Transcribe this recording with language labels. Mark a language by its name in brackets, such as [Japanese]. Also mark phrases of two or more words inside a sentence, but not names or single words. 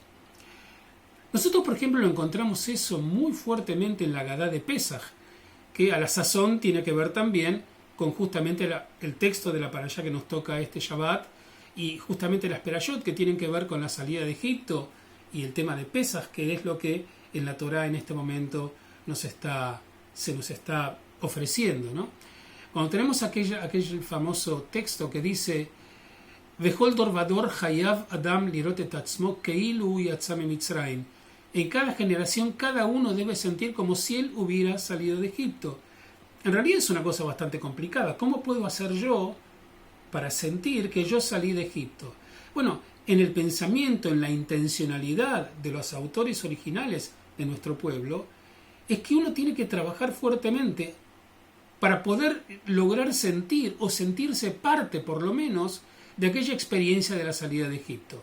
[Spanish] Nosotros, por ejemplo, lo encontramos eso muy fuertemente en la Agadá de Pesaj, que a la sazón tiene que ver también con justamente el texto de la parashá que nos toca este Shabbat, y justamente las perashot que tienen que ver con la salida de Egipto y el tema de Pesaj, que es lo que en la Torá en este momento se nos está ofreciendo, ¿no? Cuando tenemos aquel famoso texto que dice [Hebrew] בכל דור ודור חייב אדם לראות את עצמו כאילו יצא ממצרים. [Spanish] En cada generación cada uno debe sentir como si él hubiera salido de Egipto. En realidad es una cosa bastante complicada. ¿Cómo puedo hacer yo para sentir que yo salí de Egipto? Bueno, en el pensamiento, en la intencionalidad de los autores originales de nuestro pueblo, es que uno tiene que trabajar fuertemente para poder lograr sentir o sentirse parte, por lo menos, de aquella experiencia de la salida de Egipto.